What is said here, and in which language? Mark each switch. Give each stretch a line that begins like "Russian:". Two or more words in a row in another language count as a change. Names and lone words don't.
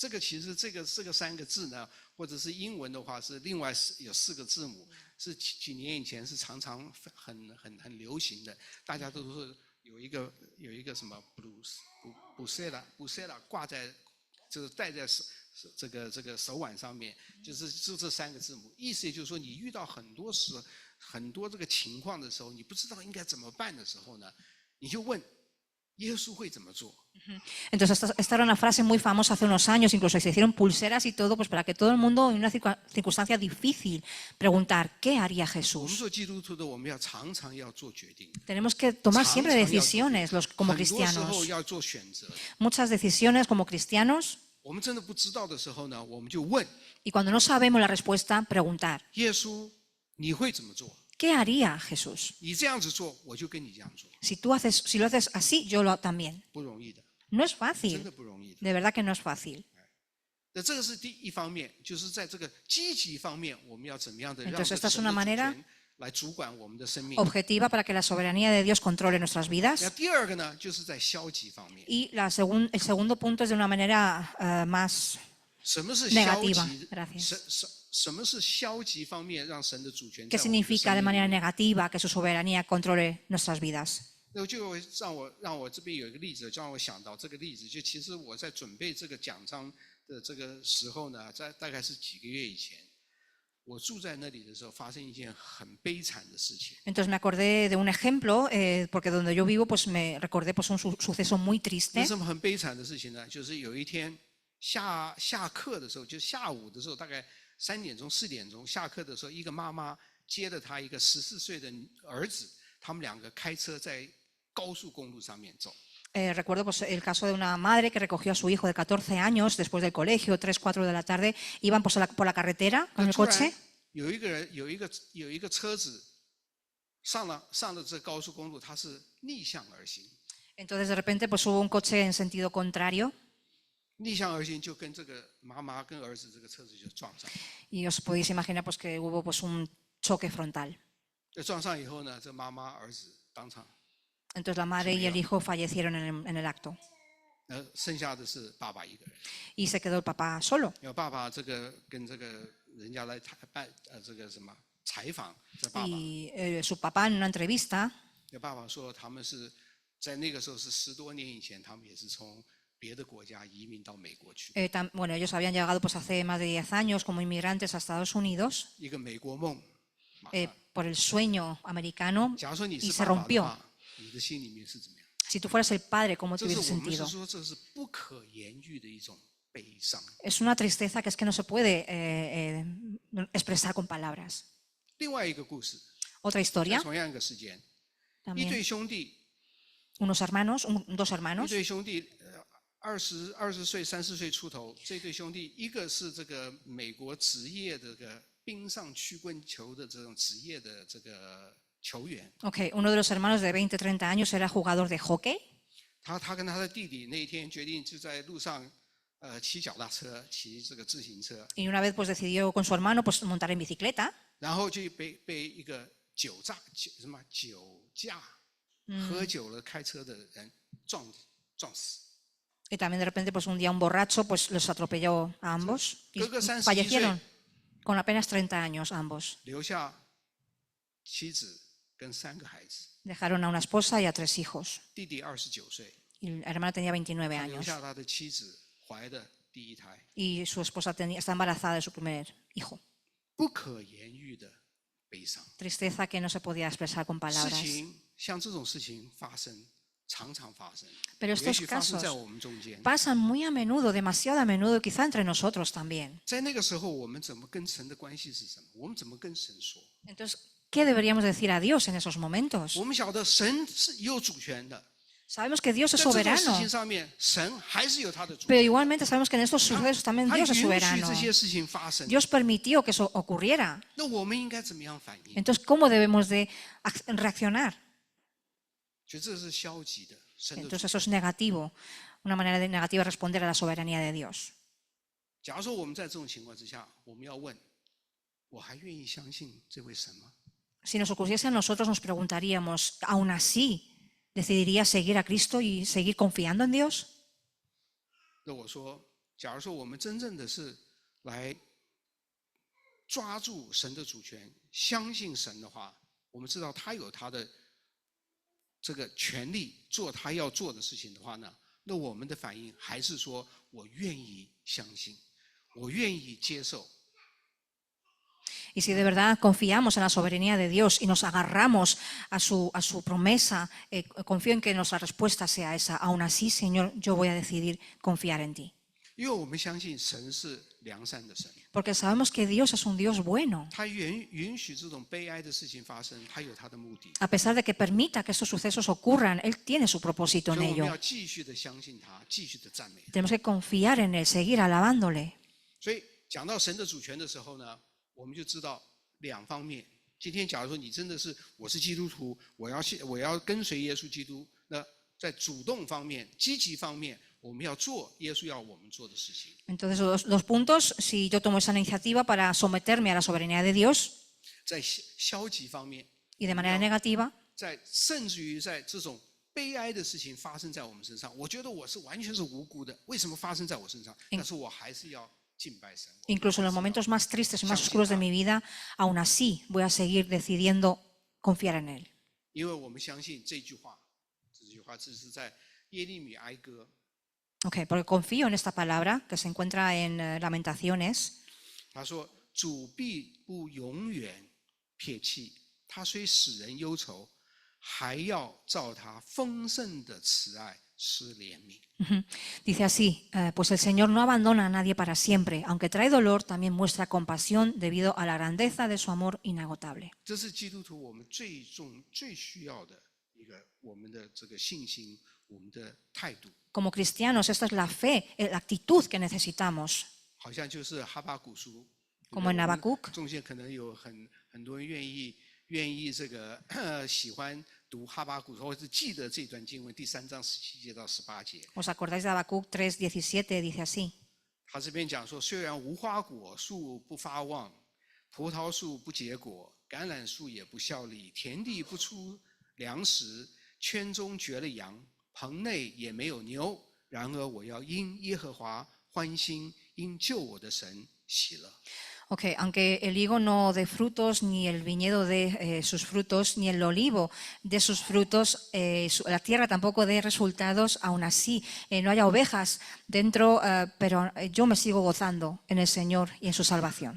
Chinese: 这个其实这个三个字呢，或者是英文的话是另外有4个字母，是几年以前是常常很流行的，大家都是有一个什么布塞拉挂在就是戴在这个手腕上面，就是这3个字母，意思也就是说你遇到很多这个情况的时候，你不知道应该怎么办的时候呢，你就问耶稣会怎么做。
Spanish: Entonces, esta era una frase muy famosa hace unos años, incluso se hicieron pulseras y todo, pues para que todo el mundo en una circunstancia difícil preguntar, ¿qué haría
Chinese: 我们
Spanish: Jesús?
Chinese: 做基督徒的，我们常常要做决定，
Spanish: Tenemos que tomar siempre
Chinese: 常常要做
Spanish: decisiones como
Chinese: 很多时候
Spanish: cristianos.
Chinese: 要做选择。
Spanish: Muchas decisiones como cristianos,
Chinese: 我们真的不知道的时候呢，我们就问
Spanish: y cuando no sabemos la respuesta, preguntar,
Chinese: 耶稣：“你会怎么做？
Spanish: ¿qué haría Jesús?
Chinese: 你这样子做，我就跟你这样做。
Spanish: Si lo haces así, yo lo también. ”
Chinese: 不容易的，
Spanish: No es
Chinese: 真
Spanish: fácil,
Chinese: 的不容易的。
Spanish: de verdad que no es fácil.
Chinese: 那这个是第一方面，就是在这个积极方面，我们要怎么样的让
Spanish: Entonces,
Chinese: 这
Spanish: esta es
Chinese: 神
Spanish: una
Chinese: 的主
Spanish: manera
Chinese: 权来主管我们的生命。
Spanish: Objetiva para que la soberanía de Dios controle nuestras
Chinese: 那
Spanish: vidas.
Chinese: 第二个呢，就是在消极方面。
Spanish: Y el segundo punto es de una manera más
Chinese: 什么是消
Spanish: negativa.
Chinese: 极？
Spanish: Gracias.
Chinese: 什么是消极方面让神的主权
Spanish: ¿Qué
Chinese: 在我们的
Spanish: significa
Chinese: 生
Spanish: de
Chinese: 命里
Spanish: manera negativa que su soberanía controle nuestras vidas?
Chinese: 那就让我这边有一个例子，就让我想到这个例子。就其实我在准备这个讲章的这个时候呢，在大概是几个月以前，我住在那里的时候，发生一件很悲惨的事情。
Spanish: Entonces me acordé de un ejemplo, porque donde yo vivo, pues me recordé pues un suceso muy
Chinese: 那
Spanish: triste.
Chinese: 什么很悲惨的事情呢？就是有一天下课的时候，就下午的时候，大概3点钟、4点钟下课的时候，一个妈妈接了她一个14岁的儿子，他们2个开车在高速公路上面走。
Spanish: Recuerdo pues, el caso de una madre que recogió a su hijo de 14 años después del colegio, 3, 4 de la tarde, iban pues, por la carretera con
Chinese: 那
Spanish: el
Chinese: 突然
Spanish: coche.
Chinese: 有一个车子上了这高速公路，它是逆向而行，
Spanish: Entonces de repente pues, hubo un coche en sentido contrario
Chinese: 逆向而行就跟这个妈妈跟儿子这个车子就撞上，
Spanish: y os podéis imaginar pues, que hubo pues, un choque frontal.
Chinese: 这撞上以后呢，这妈妈儿子当场，
Spanish: Entonces la madre y el hijo fallecieron en el acto
Chinese: 剩下的是爸爸一个人。
Spanish: y se quedó el papá solo.
Chinese: 有爸爸这个跟这个人家来这个什么采访，这爸爸，
Spanish: Y su papá en una entrevista
Chinese: 有爸爸说他们是在那个时候是10多年以前，他们也是从别的国家移民到美国去，
Spanish: bueno, ellos habían llegado pues, hace más de 10 años como inmigrantes a Estados Unidos
Chinese: 一个美国梦。马上
Spanish: por el sueño americano
Chinese: 假如说你
Spanish: y
Chinese: 是
Spanish: se
Chinese: 爸爸的
Spanish: rompió.
Chinese: 话，你的心里面是怎么样？
Spanish: Si tú fueras el padre, ¿cómo te
Chinese: 这是
Spanish: hubiese
Chinese: 我们是
Spanish: sentido?
Chinese: 说这是不可言喻的一种悲伤。
Spanish: Es una tristeza que es que no se puede expresar con palabras.
Chinese: 另外一个故事，
Spanish: Otra
Chinese: 在
Spanish: historia,
Chinese: 同样一个时间，一
Spanish: también
Chinese: 对兄弟，
Spanish: unos hermanos, dos
Chinese: 一
Spanish: hermanos,
Chinese: 对兄弟，20岁、30岁出头，这对兄弟，一个是这个美国职业的这个冰上曲棍球的这种职业的这个球员。
Spanish: Ok, uno de los hermanos de 20, 30 años era jugador de hockey
Chinese: 他跟他的弟弟那一天决定就在路上，骑脚踏车，骑这个自行车，
Spanish: y una vez pues decidió con su hermano pues montar en bicicleta
Chinese: 然后就被一个酒驾喝酒了开车的人撞死。
Spanish: y también de repente pues un día un borracho pues los atropelló a ambos y Creo que 31 fallecieron con apenas 30 años ambos.
Chinese: 留下妻子跟3个孩子，
Spanish: Dejaron a una esposa y a 3 hijos
Chinese: 弟弟29岁，
Spanish: y el hermano tenía 29
Chinese: 他留
Spanish: años
Chinese: 下他的妻子怀的第一胎，
Spanish: y su esposa está embarazada de su primer hijo.
Chinese: 不可言喻的悲伤。
Spanish: Tristeza que no se podía expresar con
Chinese: 事
Spanish: palabras.
Chinese: 情像这种事情发生，常常发生，
Spanish: Pero
Chinese: 也
Spanish: estos
Chinese: 许发生
Spanish: casos
Chinese: 在我们中间。
Spanish: pasan muy a menudo, demasiado a menudo, quizá entre nosotros también.
Chinese: 在那个时候，我们怎么跟神的关系是什么？我们怎么跟神说？
Spanish: Entonces, ¿qué deberíamos decir a Dios en esos momentos?
Chinese: 我们晓得神是有主权的，
Spanish: Sabemos que Dios es
Chinese: 在这种事
Spanish: soberano,
Chinese: 情上面，神还是有他的主
Spanish: pero
Chinese: 权。
Spanish: igualmente sabemos que en estos sucesos también
Chinese: 他
Spanish: Dios
Chinese: 允
Spanish: es
Chinese: 许
Spanish: soberano.
Chinese: 这些事情发生，
Spanish: Dios permitió que eso ocurriera.
Chinese: 那我们应该怎么样反应？
Spanish: Entonces, ¿cómo debemos de reaccionar?
Chinese: 觉得这是消极的，神的主
Spanish: Entonces, eso es negativo, una manera negativa de responder a la soberanía de Dios.
Chinese: 假如说我们在这种情况之下，我们要问：我还愿意相信这位神吗？
Spanish: Si nos ocurriese a nosotros, nos preguntaríamos, ¿aún así decidiría seguir a Cristo y seguir confiando en Dios?
Chinese: 那我说，假如说我们真正的是来抓住神的主权，相信神的话，我们知道他有他的这个权利做他要做的事情的话呢，那我们的反应还是说我愿意相信，我愿意接受。
Spanish: Y si de verdad confiamos en la soberanía de Dios y nos agarramos a su promesa, confío en que nuestra respuesta sea esa. Aún así, Señor, yo voy a decidir confiar en ti.
Chinese: 因为我们相信神是良善的神，
Spanish: Porque sabemos que Dios es un Dios bueno.
Chinese: 他允许这种悲哀的事情发生，他有他的目的。
Spanish: A pesar de que permita que estos sucesos ocurran, Él tiene su propósito
Chinese: 所
Spanish: en
Chinese: 以我们
Spanish: ello.
Chinese: 要继续的相信他，继续的赞美他。
Spanish: Tenemos que confiar en Él, seguir alabándole.
Chinese: 所以讲到神的主权的时候呢，我们就知道2方面。今天假如说你真的是我是基督徒，我要跟随耶稣基督，那在主动方面、积极方面，我们要做耶稣要我们做的事情。
Spanish: Entonces, los puntos, si yo tomo esa iniciativa para someterme a la soberanía de Dios
Chinese: 在消极方面，
Spanish: y de manera negativa,
Chinese: 甚至于在这种悲哀的事情发生在我们身上，我觉得我是完全是无辜的，为什么发生在我身上？但是我还是要敬拜神。
Spanish: incluso en los momentos más tristes y más oscuros de mi vida, aún así voy a seguir decidiendo confiar en Él.
Chinese: 因为我们相信这句话这是在耶利米哀歌。
Spanish: Okay, porque confío en esta palabra que se encuentra en Lamentaciones.
Chinese: 他说：“主必不永远撇弃，他虽使人忧愁，还要照他丰盛的慈爱施怜悯。”
Spanish: Dice así, pues el Señor no abandona a nadie para siempre, aunque trae dolor, también muestra compasión debido a la grandeza de su amor inagotable.
Chinese: 这是基督徒我们最需要的一个我们的这个信心，我们的态度。
Spanish: Como cristianos, esta es la fe, la actitud que necesitamos.
Chinese: 好像就是哈巴谷书，
Spanish: Como en Habacuc.
Chinese: 中间可能有很多人愿意这个喜欢读哈巴谷，或者是记得这段经文第3章17节到18节。
Spanish: ¿Os acordáis de Habacuc 3:17? Dice así.
Chinese: 他这边讲说，虽然无花果树不发旺，葡萄树不结果，橄榄树也不效力，田地不出粮食，圈中绝了羊，棚内也没有牛。然而我要因耶和华欢心，因救我的神喜乐。
Spanish: Ok, aunque el higo no dé frutos, ni el viñedo dé sus frutos, ni el olivo dé sus frutos, la tierra tampoco dé resultados, aún así no haya ovejas dentro, pero yo me sigo gozando en el Señor y en su salvación.